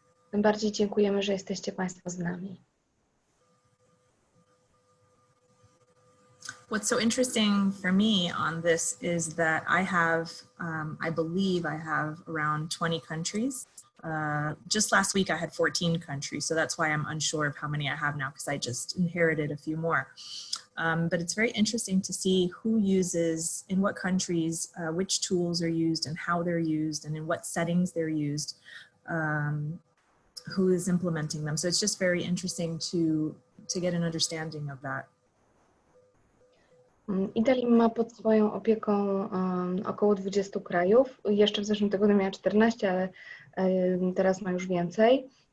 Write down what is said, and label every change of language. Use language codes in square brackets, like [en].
[pl] Tym bardziej dziękujemy, że jesteście Państwo z nami. [en] What's so interesting for me on this is that I have, I believe I have around 20 countries. Just last week I had 14 countries, so that's why I'm unsure of how many I have now because I just inherited a few more. But it's very interesting to see who uses, in what countries, which tools are used and how they're used and in what settings they're used, who is implementing them. So it's just very interesting to get an understanding of that. [pl] Idalie ma pod swoją opieką około 20 krajów. Jeszcze w zeszłym tygodniu miała 14, ale teraz ma już więcej.